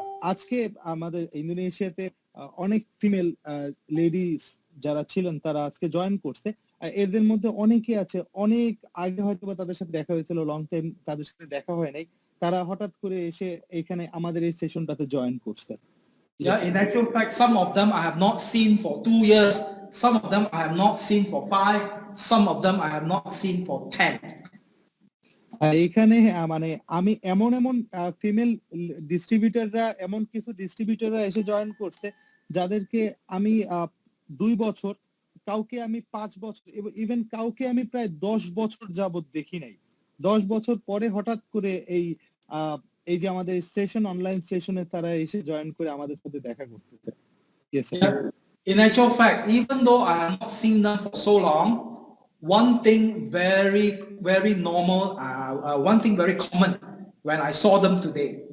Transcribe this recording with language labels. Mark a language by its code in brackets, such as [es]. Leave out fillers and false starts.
[bn] আজকে আমাদের ইন্দোনেশিয়াতে অনেক ফিমেল লেডিস যারা ছিলেন তারা আজকে জয়েন করছে। এদের মধ্যে অনেকে আছে অনেক আগে হয়তো তাদের সাথে দেখা হয়েছিল, লং টাইম তাদের সাথে দেখা হয় নাই, তারা হঠাৎ করে এসে এখানে আমাদের এই সেশনটাতে জয়েন করছে। [en] Yeah, in actual fact, some of them I have not seen for 2 years, some of them I have not seen for 5, some of them I have not seen for 10. [bn] এখানে মানে আমি এমন ফিমেল ডিস্ট্রিবিউটররা, এমন কিছু ডিস্ট্রিবিউটররা এসে join করছে যাদেরকে আমি 2 বছর, কাউকে আমি 5 বছর, ইভেন কাউকে আমি প্রায় 10 বছর যাবত দেখি নাই। 10 বছর পরে হঠাৎ করে এই যে আমাদের সেশন, অনলাইন সেশনে তারা এসে জয়েন করে আমাদের সাথে দেখা করতেছে। [en] Yeah. In actual fact, even though I have not seen them for so long, one thing very normal, one thing very common when I saw them today.